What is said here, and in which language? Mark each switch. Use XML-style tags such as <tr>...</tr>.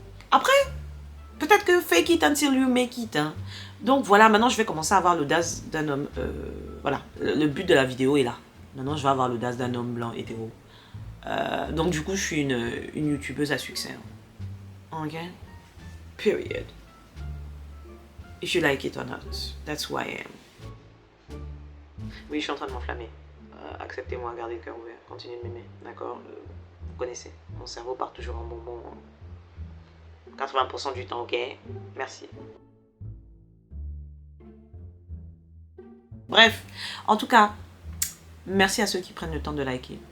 <fr>Après, peut-être que</fr> <en>fake it until you make it.</en> <fr>Hein. Donc voilà, maintenant je vais commencer à avoir l'audace d'un homme. Voilà, le but de la vidéo est là. Maintenant je vais avoir l'audace d'un homme blanc hétéro. Donc du coup je suis une youtubeuse à succès.</fr> <en>Hein. Ok? Period. If you like it or not, that's who I am.</en> <fr>Oui, je suis en train de m'enflammer. Acceptez-moi, gardez le cœur ouvert. Continuez de m'aimer, d'accord? Vous connaissez, mon cerveau part toujours en bonbon. 80% du temps, ok? Merci. Bref, en tout cas, merci à ceux qui prennent le temps de liker.</fr>